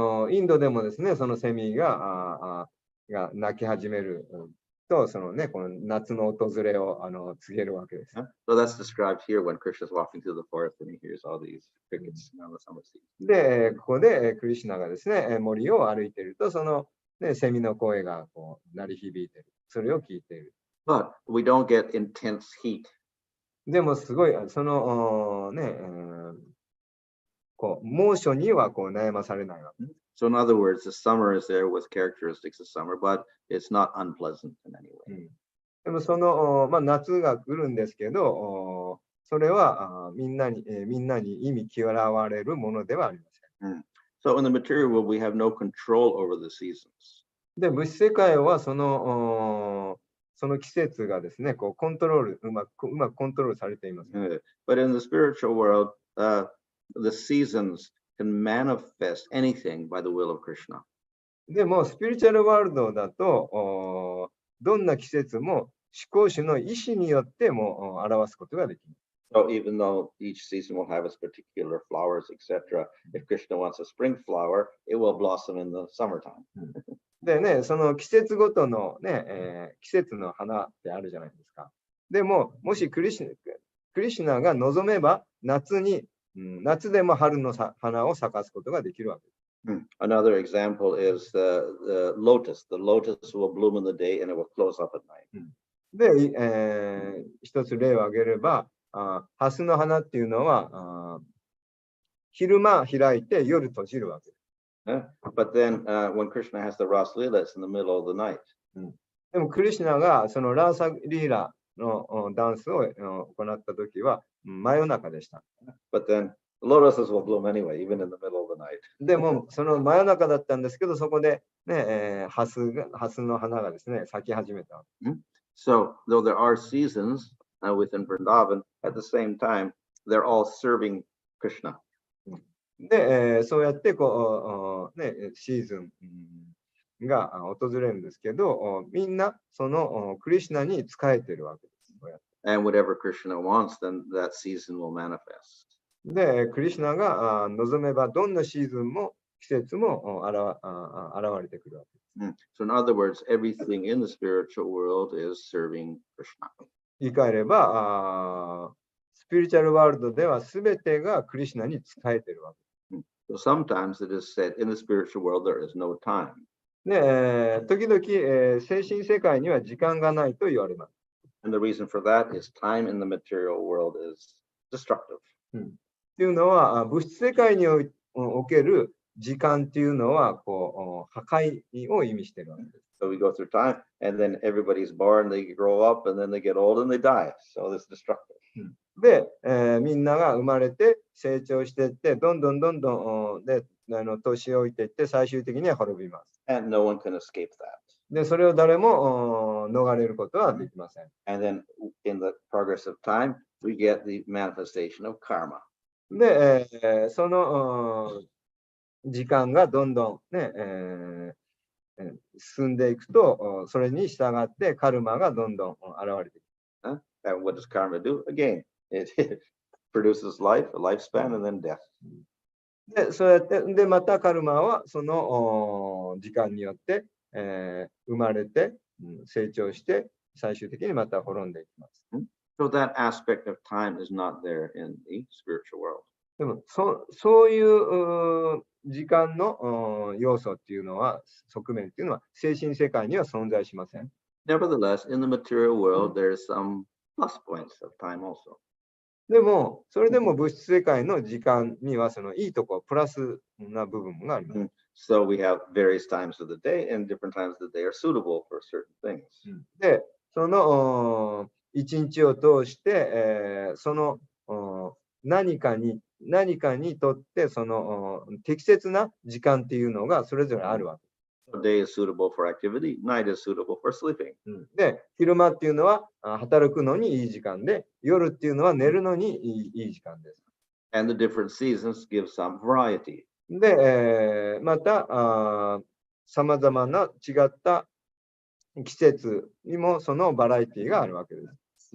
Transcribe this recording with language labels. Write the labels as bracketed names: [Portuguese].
[Japanese] インドでもですね、そのセミが鳴き始めると、そのね、この夏の訪れを告げるわけです。 [English] So that's described here when Krishna is walking through the forest and he hears all these crickets on the summer season. [Japanese] で、ここでクリシュナがですね、森を歩いていると、その、ね、セミの声がこう鳴り響いている。それを聞いている。 [English] But we don't get intense heat. [Japanese] でもすごい、そのこう猛暑にはこう悩まされないわけ。 [English] So in other words, the summer is there with characteristics of summer, but it's not unpleasant in any way. [Japanese] でもその、夏が来るんですけど、それはみんなに意味嫌われるものではありません。 [English] So in the material world, we have no control over the seasons. [Japanese] で、物質世界はその季節がですね、こうコントロール、うまくコントロールされています。 [English] But in the spiritual world, the seasons can manifest anything by the will of Krishna. [Japanese] でも、スピリチュアルワールドだと、どんな季節も思考主の意志によっても表すことができる。 [English] So even though each season will have its particular flowers, etc., if Krishna wants a spring flower, it will blossom in the summertime. [Japanese] でね、その季節ごとのね、季節の花ってあるじゃないですか。でも、もしクリシュナが望めば夏でも春の花を咲かすことができるわけです。 [English] Another example is the lotus. The lotus will bloom in the day and it will close up at night. [Japanese] で、一つ例を挙げれば、ハスの花っていうのは昼間開いて夜閉じるわけです。 [English] But then when Krishna has the Ras Leela, it's in the middle of the night. [Japanese] でもクリシュナがそのラーサリーラのダンスを行ったときは真夜中でした。 [English] But then the lotuses will bloom anyway, even in the middle of the night. [Japanese] でもその真夜中だったんですけど、そこで、ねハスの花がですね、咲き始めた。 [English] So though there are seasons within Vrindavan, at the same time, they're all serving Krishna. [Japanese] で、そうやってこう、シーズンが訪れるんですけど、みんなそのクリシュナに仕えているわけです。 [English] And whatever Krishna wants, then that season will manifest. [Japanese] で、クリシュナが望めばどんなシーズンも季節も現れてくるわけです。 [English] So in other words, everything in the spiritual world is serving Krishna. [Japanese] 言い換えれば、スピリチュアルワールドでは全てがクリシュナに仕えているわけです。 [English] So sometimes it is said in the spiritual world there is no time. [Japanese] で、時々、精神世界には時間がないと言われます。 [English] And the reason for that is time in the material world is destructive. [Japanese] っていうのは、物質世界における時間っていうのはこう破壊を意味しているわけです。 [English] So we go through time, and then everybody's born, they grow up, and then they get old and they die. So it's destructive. [Japanese] で、みんなが生まれて成長していって、どんどんで年老いていって、最終的には滅びます。 [English] And no one can escape that. [Japanese] で、それを誰も逃れることはできません。 [English] And then in the progress of time, we get the manifestation of karma. [Japanese] で、その時間がどんどんね、進んでいくと、それに従ってカルマがどんどん現れていく。 [English] And what does karma do? Again, it produces life, a lifespan, and then death. [Japanese] で、そうやって、で、またカルマはその時間によって、生まれて、成長して、最終的にまた滅んでいきます。 [English] So that aspect of time is not there in the spiritual world. [Japanese] でもそういう時間の要素っていうのは、側面っていうのは精神世界には存在しません。 [English] Nevertheless, in the material world, there's some plus points of time also. [Japanese] でも、それでも物質世界の時間にはそのいいとこ、プラスな部分があります。 [English] So we have various times of the day and different times of the day are suitable for certain things. [Japanese] で、その一日を通して、その何かにとってその適切な時間っていうのがそれぞれあるわけ。 [English] A day is suitable for activity, night is suitable for sleeping. [Japanese] で、昼間っていうのは働くのにいい時間で、夜っていうのは寝るのにいい時間です。 [English] And the different seasons give some variety. [Japanese] で、また、さまざまな違った季節にもそのバラエティがあるわけです。